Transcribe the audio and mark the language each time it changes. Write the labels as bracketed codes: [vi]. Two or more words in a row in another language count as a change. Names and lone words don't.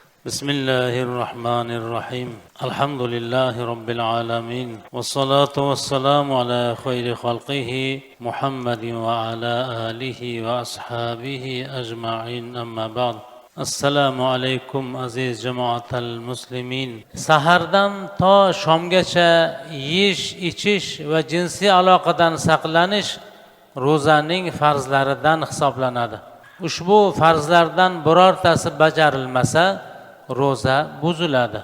[ar] بسم الله الرحمن الرحيم الحمد لله رب العالمين والصلاة والسلام على خير خلقه محمد وعلى آله وأصحابه أجمعين أما بعد [uz] assalomu alaykum aziz jamoatal muslimin. Sahardan to shomgacha yeyish ichish va jinsiy aloqadan saqlanish ro'zaning farzlaridan hisoblanadi. Ushbu farzlardan birortasi bajarilmasa ro'za buziladi.